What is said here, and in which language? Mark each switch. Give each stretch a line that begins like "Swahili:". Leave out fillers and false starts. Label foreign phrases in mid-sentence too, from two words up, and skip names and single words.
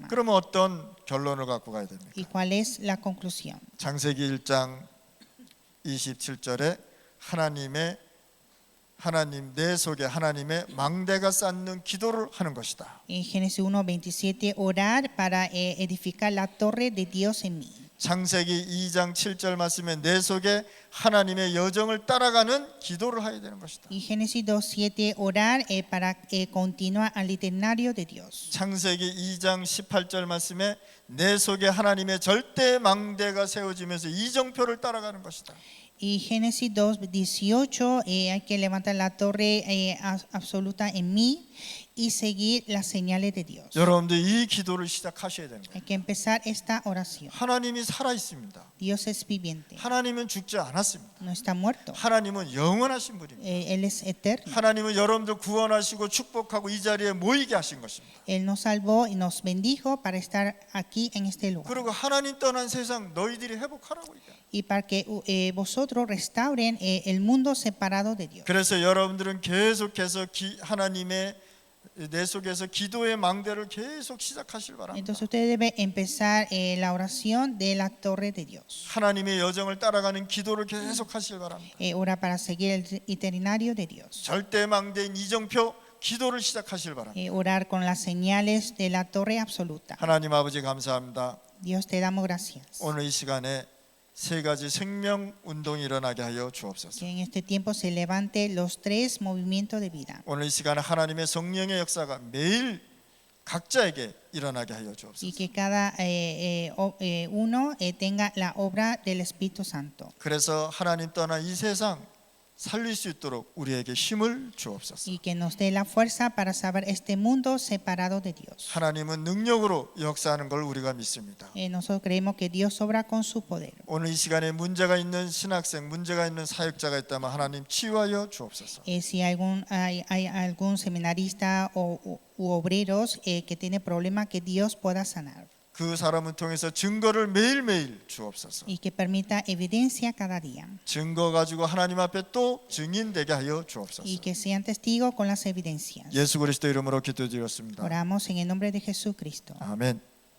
Korean: 그러면 어떤 결론을 갖고 가야 됩니까?
Spanish: ¿Y cuál es la conclusión?
Korean: 창세기 1장 27절에 하나님 내 속에 하나님의 망대가 쌓는 기도를 하는 것이다.
Spanish: En Génesis 1:27, orar para edificar la torre de Dios en mí.
Korean: 창세기 2장 7절 말씀에 내 속에 하나님의 여정을 따라가는 기도를 해야 되는 것이다.
Spanish: Y Génesis 2:7, orar para continuar al itinerario de Dios.
Korean: 창세기 2장 18절 말씀에 내 속에 하나님의 절대 망대가 세워지면서 이정표를 따라가는 것이다.
Spanish: Y Génesis 2:18, hay que levantar la torre absoluta en mí y seguir las señales de Dios.
Korean: 여러분들 이 기도를 시작하셔야 되는 거예요.
Spanish: Hay que empezar esta oración.
Korean: 하나님이 살아 있습니다.
Spanish: Dios es viviente,
Korean: 하나님은 죽지 않았습니다.
Spanish: no está muerto.
Korean: 하나님은 영원하신 분입니다.
Spanish: Él es eterno.
Korean: 하나님은 여러분들 구원하시고 축복하고 이 자리에 모이게 하신 것입니다.
Spanish: Él nos salvó y nos bendijo para estar aquí en este lugar.
Korean: 그리고 하나님 떠난 세상 너희들이 회복하라고 얘기해요.
Spanish: Y para que vosotros restauren el mundo separado de Dios.
Korean: 그래서 여러분들은 계속해서 하나님의 내 속에서 기도의 망대를 계속 시작하실 바랍니다.
Spanish: Entonces usted debe empezar la oración de la torre de Dios.
Korean: 하나님의 여정을 따라가는 기도를 계속 하실 바랍니다.
Spanish: Orar para seguir el itinerario de Dios.
Korean: 절대 망대인 이정표 기도를 시작하실 바랍니다.
Spanish: Orar con las señales de la torre absoluta.
Korean: 하나님 아버지 감사합니다.
Spanish: Dios te damos gracias.
Korean: 오늘 이 시간에 세 가지 생명 운동이 일어나게 하여 주옵소서.
Spanish: Que en este tiempo se levante los tres movimientos de vida.
Korean: 오늘 이 시간에 하나님의 성령의 역사가 매일 각자에게 일어나게 하여
Spanish: Y
Korean: 주옵소서.
Spanish: que cada uno tenga la obra del Espíritu Santo.
Korean: 그래서 하나님 떠난 이 세상 살릴 수 있도록 우리에게 힘을 주옵소서.
Spanish: Y que nos dé la fuerza para saber este mundo separado de Dios.
Korean: 하나님은 능력으로 역사하는 걸 우리가 믿습니다.
Spanish: Nosotros creemos que Dios obra con su poder.
Korean: 오늘 이 시간에 문제가 있는 신학생, 문제가 있는 사역자가 있다면 하나님 치유하여 주옵소서.
Spanish: Si hay algún seminarista u obreros que tiene problemas, que Dios pueda sanar.
Korean: 그 사람을 통해서 증거를 매일매일 주옵소서.
Spanish: Y que permita evidencia cada día.
Korean: 증거 가지고 하나님 앞에 또 증인되게 하여 주옵소서.
Spanish: Y que sean testigos con las evidencias.
Korean: 예수 그리스도 이름으로 기도드렸습니다.
Spanish: Oramos en el nombre de Jesucristo.
Korean: 아멘.